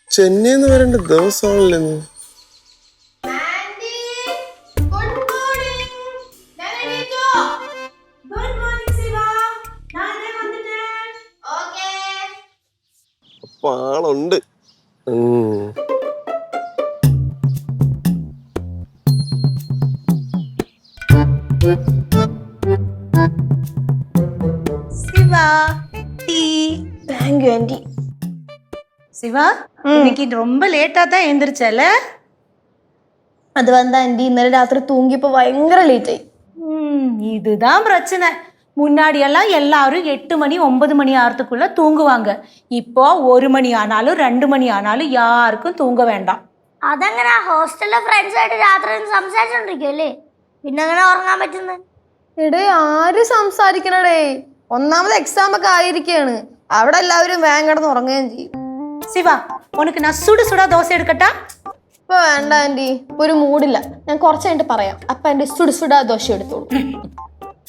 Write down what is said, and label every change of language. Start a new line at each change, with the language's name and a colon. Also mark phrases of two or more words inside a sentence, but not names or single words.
Malayalam: ചെന്നൈന്ന് വരേണ്ട ദിവസമാണല്ലോ ഇന്ന്. അപ്പൊ ആളുണ്ട്.
Tamil: சிவா டீ.
English: thank you aunty.
Tamil: சிவா இன்னைக்கு ரொம்ப லேட்டா தான் எந்திரிச்சல. அது வந்து ஆண்டி
Malayalam: இന്നലെ രാത്രി തൂങ്ങിയപ്പോ ഭയങ്കര ലേറ്റ് ആയി.
Tamil: இதுதான் பிரச்சனை. முன்னாடி எல்லாம் எல்லாரும் 8 மணி 9 மணி ஆறதுக்குள்ள தூங்குவாங்க. இப்போ 1 மணி ஆனாலும் 2 மணி ஆனாலும் யாருக்கும் தூங்க வேண்டாம்.
Malayalam: അതങ്ങനെ ഹോസ്റ്റലിലെ ഫ്രണ്ട്സ് ആയിട്ട് രാത്രി സംസാരിച്ചോണ്ടിരിക്കുവല്ലേ, പിന്നെ അങ്ങനെ ഉറങ്ങാൻ പറ്റുന്നത്? എടേ ആര് സംസാരിക്കണടേ, ഒന്നാമത് എക്സാം ഒക്കെ ആയിരിക്കാണ്, അവിടെ എല്ലാവരും വേഗം കിടന്ന് ഉറങ്ങുകയും ചെയ്യും.
Tamil: சிவா உனக்கு நான் சுடு சுடா தோசை எடுக்கட்டா?
Malayalam: ഇപ്പൊ വേണ്ട ആന്റി, ഇപ്പൊ ഒരു മൂഡില്ല. ഞാൻ കുറച്ച് കഴിഞ്ഞിട്ട് പറയാം. അപ്പൊ എന്റെ സുടുസുടാ ദോശ എടുത്തോളൂ.